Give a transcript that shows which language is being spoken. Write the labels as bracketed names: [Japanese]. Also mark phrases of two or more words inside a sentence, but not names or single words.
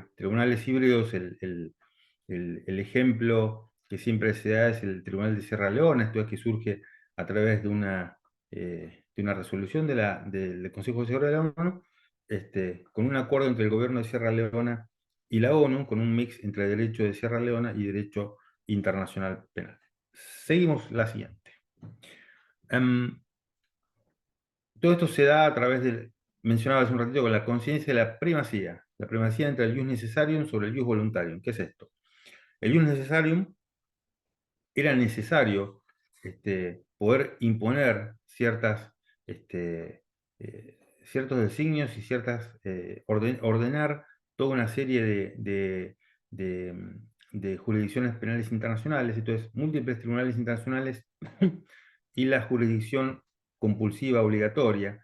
[Spanish] Tribunales híbridos, el ejemplo que siempre se da es el Tribunal de Sierra Leona, esto es que surge a través de una resolución del Consejo de Seguridad de la ONU, con un acuerdo entre el gobierno de Sierra Leona y la ONU, con un mix entre derecho de Sierra Leona y derecho internacional penal. Seguimos la siguiente. Em, Todo esto se da a través mencionaba hace un ratito, con la conciencia de la primacía entre el [Latin] jus necessarium [Spanish] sobre el [Latin] jus voluntarium. [Spanish] ¿Qué es esto? El [Latin] jus necessarium [Spanish] era necesario poder imponer este, ciertos designios y ordenar toda una serie de jurisdicciones penales internacionales, entonces múltiples tribunales internacionales y la jurisdicción compulsiva obligatoria.